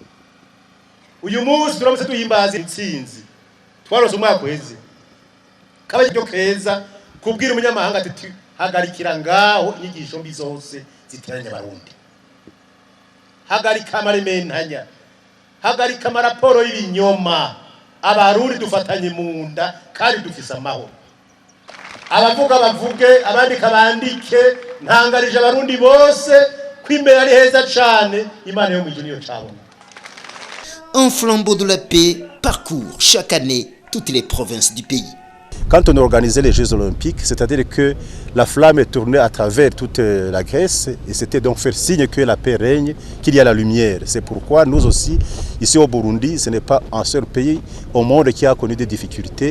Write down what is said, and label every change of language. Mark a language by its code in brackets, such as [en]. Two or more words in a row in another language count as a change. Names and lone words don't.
[rn] uyu munsi turamutse duhimbaza intsinzi twarose umwaka uheze kaba cyo keza kubwira umunyamahanga ati hagarikira ngaho inyigisho mbi zose ziteranya abarundi hagarika amarementanya hagarika amaraporo y'ibinyoma abarundi dufatanye mu nda kandi dufise amahoro abavuga bavuge abandika bandike ntangarije abarundi bose kwimbere ari heza cane imana yo mu ijuru niyo cabona. [fr] Un flambeau de la paix parcourt chaque année toutes les provinces du pays. Quand on organisait les Jeux Olympiques, c'est-à-dire que la flamme est tournée à travers toute la Grèce et c'était donc faire signe que la paix règne, qu'il y a la lumière. C'est pourquoi nous aussi, ici au Burundi, ce n'est pas un seul pays au monde qui a connu des difficultés.